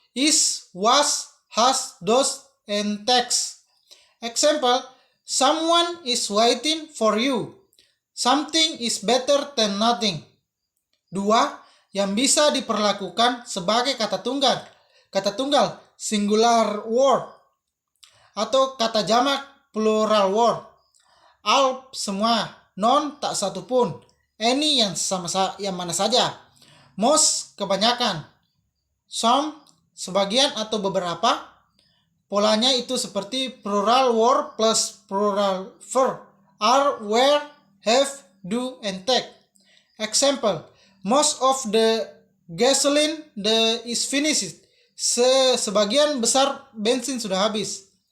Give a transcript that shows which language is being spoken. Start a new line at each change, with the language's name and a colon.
English: Is, was, has, does, and takes. Example, someone is waiting for you. Something is better than nothing.
Indonesian: 2, yang bisa diperlakukan sebagai kata tunggal. Kata tunggal, singular word. Atau kata jamak, plural word. All, semua. None, tak satu pun. Any, yang mana saja. Most, kebanyakan. Some, sebagian atau beberapa. Polanya itu seperti plural word plus plural verb.
English: Are, were, have, do, and take. Example, most of the gasoline is finished.
Indonesian: Sebagian besar bensin sudah habis.